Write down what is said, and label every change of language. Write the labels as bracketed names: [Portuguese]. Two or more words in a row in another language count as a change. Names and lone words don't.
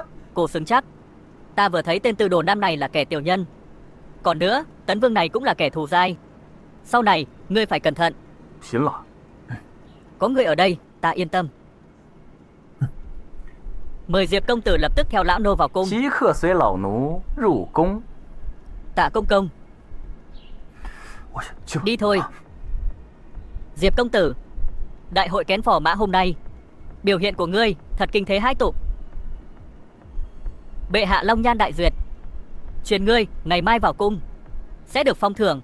[Vietnamese] Cô xứng chắc. Ta vừa thấy tên tư đồ nam này là kẻ tiểu nhân. Còn nữa, Tấn Vương này cũng là kẻ thù dai. Sau này, ngươi phải cẩn thận. [Chinese] 行了， [Vietnamese] Có người ở đây, ta yên tâm. Mời Diệp công tử lập tức theo lão nô vào cung. [Chinese] 即刻随老奴入宫。 [Vietnamese] Tạ công công, [Chinese] 我去， [Vietnamese] đi thôi. Diệp công tử, đại hội kén phò mã hôm nay, biểu hiện của ngươi thật kinh thế hãi tục. Bệ hạ long nhan đại duyệt, truyền ngươi ngày mai vào cung sẽ được phong thưởng.